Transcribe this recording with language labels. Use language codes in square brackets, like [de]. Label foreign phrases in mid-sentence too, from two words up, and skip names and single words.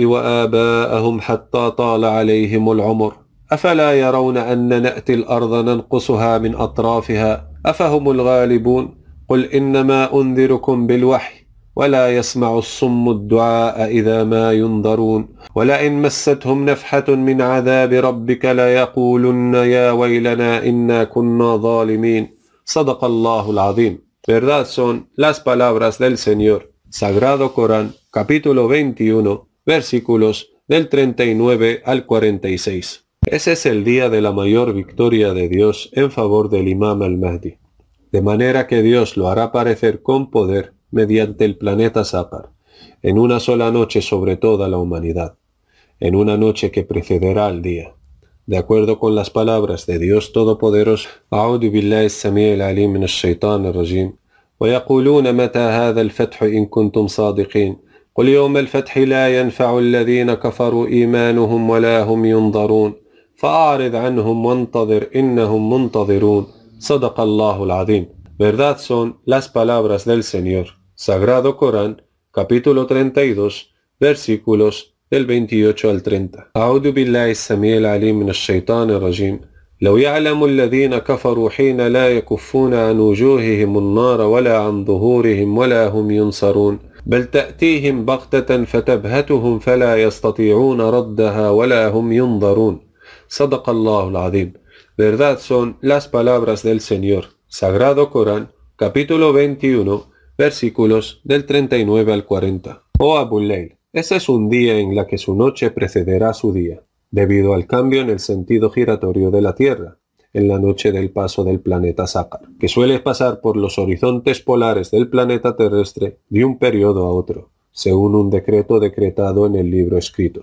[ar] وآباءهم حتى طال عليهم العمر أفلا يرون أن نأتي الأرض ننقصها من أطرافها أفهم الغالبون قل إنما أنذركم بالوحي ولا يسمع الصم الدعاء إذا ما ينظرون ولئن مستهم نفحة من عذاب ربك ليقولن يا ويلنا إنا كنا ظالمين صدق الله العظيم. [es] Verdad son las palabras del Señor. Sagrado Corán, capítulo 21, versículos del 39 al 46. Ese es el día de la mayor victoria de Dios en favor del Imam al-Mahdi. De manera que Dios lo hará aparecer con poder mediante el planeta Saqar, en una sola noche sobre toda la humanidad, en una noche que precederá al día. De acuerdo con las palabras de Dios Todopoderoso, [ar] أعوذ بالله السميع العليم من الشيطان الرجيم ويقولون متى هذا الفتح إن كنتم صادقين قل يوم الفتح لا ينفع الذين كفروا إيمانهم ولا هم ينظرون فأعرض عنهم وانتظر إنهم منتظرون صدق الله العظيم. [es] Verdad son las palabras del Señor. Sagrado Corán, capítulo 32, versículos del 28 al 30. [ar] أعوذ بالله السميع العليم من الشيطان الرجيم لو يعلم الذين كفروا حين لا يكفون عن وجوههم النار ولا عن ظهورهم ولا هم ينصرون بل تأتيهم بغتة فتبهتهم فلا يستطيعون ردها ولا هم ينظرون صدق الله العظيم. [es] Verdad son las palabras del Señor. Sagrado Corán, capítulo 21, versículos del 39 al 40. Oh Abu Layl, ese es un día en la que su noche precederá su día, debido al cambio en el sentido giratorio de la Tierra, en la noche del paso del planeta Saqar, que suele pasar por los horizontes polares del planeta terrestre de un periodo a otro, según un decreto decretado en el libro escrito.